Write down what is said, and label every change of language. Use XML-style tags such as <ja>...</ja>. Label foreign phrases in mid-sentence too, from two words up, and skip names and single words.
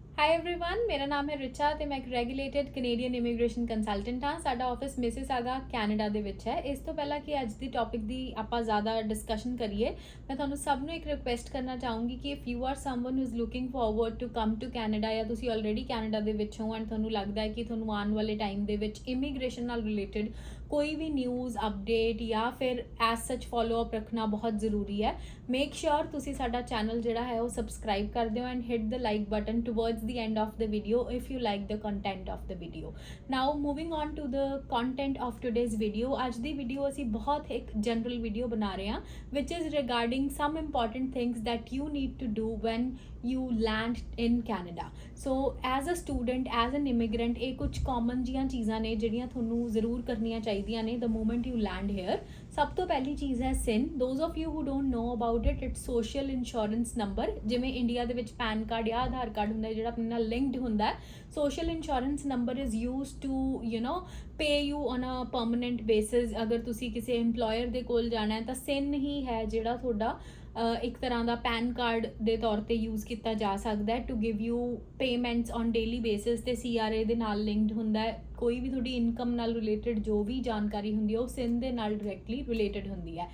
<en>hi everyone,</en> <hi>मेरा नाम है</hi> <pa>रिचा ਤੇ ਮੈਂ ਇੱਕ ਰੈਗੂਲੇਟਡ ਕੈਨੇਡੀਅਨ ਇਮੀਗ੍ਰੇਸ਼ਨ ਕੰਸਲਟੈਂਟ ਹਾਂ। ਸਾਡਾ ਆਫਿਸ ਮਿਸਿਸਾਗਾ ਕੈਨੇਡਾ ਦੇ ਵਿੱਚ ਹੈ। ਇਸ ਤੋਂ ਪਹਿਲਾਂ ਕਿ ਅੱਜ ਦੀ ਟੌਪਿਕ ਦੀ ਆਪਾਂ ਜ਼ਿਆਦਾ ਡਿਸਕਸ਼ਨ ਕਰੀਏ, ਮੈਂ ਤੁਹਾਨੂੰ ਸਭ ਨੂੰ ਇੱਕ ਰਿਕੁਐਸਟ ਕਰਨਾ ਚਾਹੂੰਗੀ ਕਿ</pa> <en>if you are someone who is looking forward to come to Canada</en> <pa>ਜਾਂ ਤੁਸੀਂ ਆਲਰੇਡੀ ਕੈਨੇਡਾ ਦੇ ਵਿੱਚ ਹੋ ਐਂਡ ਤੁਹਾਨੂੰ ਲੱਗਦਾ ਹੈ ਕਿ ਤੁਹਾਨੂੰ ਆਉਣ ਵਾਲੇ ਟਾਈਮ ਦੇ ਵਿੱਚ ਇਮੀਗ੍ਰੇਸ਼ਨ ਨਾਲ ਰਿਲੇਟਡ ਕੋਈ ਵੀ</pa> <en>news update</en> <pa>ਜਾਂ ਫਿਰ</pa> <en>as such follow up</en> <pa>ਰੱਖਣਾ ਬਹੁਤ ਜ਼ਰੂਰੀ ਹੈ।</pa> <en>make sure</en> <pa>ਤੁਸੀਂ ਸਾਡਾ ਚੈਨਲ ਜਿਹੜਾ ਹੈ ਉਹ ਸਬਸਕ੍ਰਾਈਬ ਕਰ ਦਿਓ</pa> <en>and hit the like button towards the end of the video if you like the content of the video. Now moving on to the content of today's video,</en> <pa>ਅੱਜ ਦੀ ਵੀਡੀਓ ਅਸੀਂ ਬਹੁਤ ਇੱਕ ਜਨਰਲ ਵੀਡੀਓ ਬਣਾ ਰਹੇ ਹਾਂ</pa> <en>which is regarding some important things that you need to do when you land in Canada. So as a student, as an immigrant,</en> <pa>ਇਹ ਕੁਝ common ਜੀਆਂ ਚੀਜ਼ਾਂ ਨੇ ਜਿਹੜੀਆਂ ਤੁਹਾਨੂੰ ਜ਼ਰੂਰ ਕਰਨੀਆਂ ਚਾਹੀਦੀਆਂ ਨੇ</pa> <en>the moment you land here.</en> <pa>ਸਭ ਤੋਂ ਪਹਿਲੀ ਚੀਜ਼ ਹੈ SIN.</pa> <en>Those of you who don't know about it, it's social insurance number.</en> <pa>ਜਿਵੇਂ ਇੰਡੀਆ ਦੇ ਵਿੱਚ ਪੈਨ ਕਾਰਡ ਜਾਂ ਆਧਾਰ ਕਾਰਡ ਹੁੰਦਾ ਜਿਹੜਾ ਆਪਣੇ ਨਾਲ ਲਿੰਕਡ ਹੁੰਦਾ ਹੈ,</pa> <en>social insurance number is used to pay you on a permanent basis.</en> <pa>ਅਗਰ ਤੁਸੀਂ ਕਿਸੇ employer ਦੇ ਕੋਲ ਜਾਣਾ ਹੈ ਤਾਂ SIN ਹੀ ਹੈ ਜਿਹੜਾ ਤੁਹਾਡਾ ਇੱਕ ਤਰ੍ਹਾਂ ਦਾ ਪੈਨ ਕਾਰਡ ਦੇ ਤੌਰ ਤੇ ਯੂਜ਼ ਕੀਤਾ ਜਾ ਸਕਦਾ ਹੈ</pa> <en>to give you payments on daily basis</en> <pa>ਤੇ CRA ਦੇ ਨਾਲ ਲਿੰਕਡ ਹੁੰਦਾ ਹੈ। ਕੋਈ ਵੀ ਤੁਹਾਡੀ ਇਨਕਮ ਨਾਲ ਰਿਲੇਟਡ ਜੋ ਵੀ ਜਾਣਕਾਰੀ ਹੁੰਦੀ ਹੈ ਉਹ SIN ਦੇ ਨਾਲ</pa> <en>directly related</en> <pa>ਹੁੰਦੀ ਹੈ।</pa>